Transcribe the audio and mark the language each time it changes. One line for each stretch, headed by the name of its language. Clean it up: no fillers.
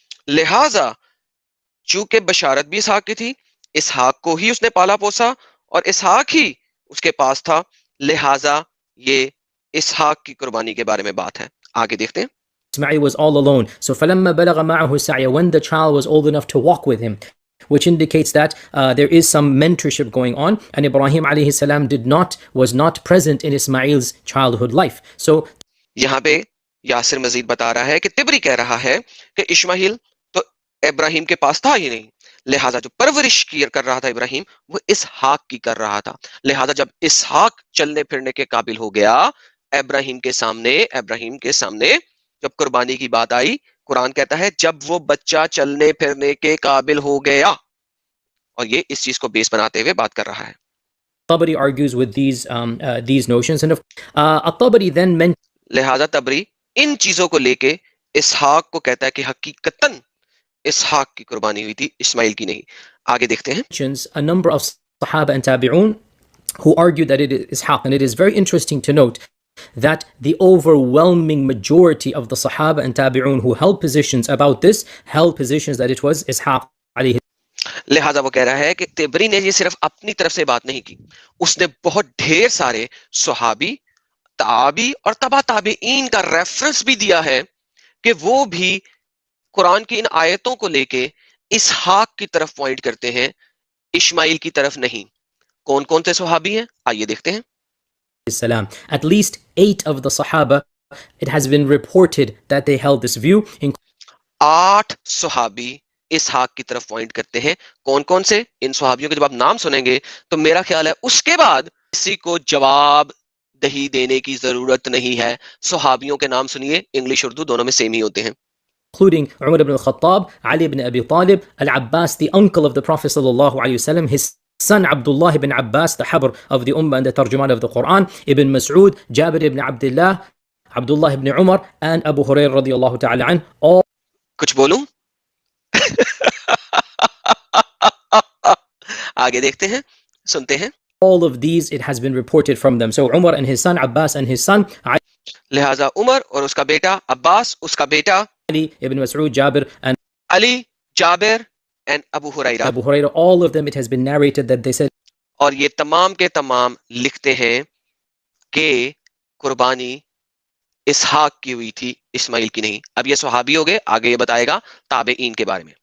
Hindi: लिहाजा चूंकि बशारत भी इसहाक की थी, इसहाक को ही उसने पाला पोसा और इसहाक ही उसके पास था, लिहाजा ये इसहाक की कुर्बानी के बारे में बात है. आगे देखते हैं.
English: Ismail was all alone. So
Arabic: فَلَمَّا بَلَغَ مَعَهُ السَّعْيَ,
English: when the child was old enough to walk with him, which indicates that there is some mentorship going on, and Ibrahim alayhi salam was not present in Ismail's childhood life. So
Hindi: यहाँ पे यासिर मजीद बता रहा है कि Tabari कह रहा है कि इस्माइल तो इब्राहिम के पास था ही नहीं, लिहाजा जो परवरिश कर रहा था इब्राहिम वो इसहाक की कर रहा था. लिहाजा जब इसहाक चलने फिरने के काबिल हो गया, इब्राहिम के सामने जब कुर्बानी की बात आई, कुरान कहता है जब वो बच्चा चलने फिरने के काबिल हो गया, और ये इस चीज को बेस बनाते हुए बात कर रहा है.
English: Tabari argues with these notions, and At-Tabari then mentions,
Hindi: लिहाजा तबरी इन चीजों को लेके इसहाक को कहता है कि हकीकतन इसहाक की कुर्बानी हुई थी, इस्माइल की नहीं. आगे देखते हैं.
English: a number of Sahaba and Tabi'un who argue that it is Ishaq, and it is very interesting to note that the overwhelming majority of the Sahaba and Tabi'un who held positions about this held positions that it was Ishaq alayhi.
Hindi: लिहाजा वो कह रहा है कि Tabari ने ये सिर्फ अपनी तरफ से बात नहीं की, उसने बहुत ढेर सारे सहाबी, ताबी और तबा ताबीइन का रेफरेंस भी दिया है कि वो भी कुरान की इन आयतों को लेके इसहाक की तरफ पॉइंट करते हैं, इस्माइल की तरफ नहीं. कौन कौन से सहाबी हैं आइए देखते हैं.
English: At least 8 of the Sahaba, it has been reported that they held this view.
Hindi: 8 सहाबी इसहाक की तरफ पॉइंट करते हैं. कौन कौन से? इन सहाबियों के जब आप नाम सुनेंगे तो मेरा ख्याल है उसके बाद किसी को जवाब दही देने की जरूरत नहीं है. सहाबियों के नाम सुनिए, इंग्लिश उर्दू दोनों में सेम ही होते हैं.
English: Including Umar ibn al-Khattab, Ali ibn Abi Talib, Al-Abbas, the uncle of the Prophet sallallahu alaihi wasallam, his son Abdullah ibn Abbas, the Habr of the Ummah and the Tarjuman of the Quran, Ibn Mas'ud, Jabir ibn Abdullah, Abdullah ibn Umar, and Abu Hurairah radiyallahu ta'ala an. All
Hindi: कुछ बोलूं? आगे देखते हैं, सुनते हैं.
English: All of these, it has been reported from them. So Umar and his son, Abbas and his son,
Hindi: लिहाजा उमर और उसका बेटा, अब्बास उसका बेटा,
English: Ali ibn Mas'ud, Jabir, and Ali, Jabir, and Abu Hurairah. All of them, it has been narrated that they said,
Hindi: और ये तमाम के तमाम लिखते हैं कि कुर्बानी इसहाक की हुई थी, इस्माइल की नहीं. अब ये सहाबी हो गए, आगे ये बताएगा ताबेईन के बारे में.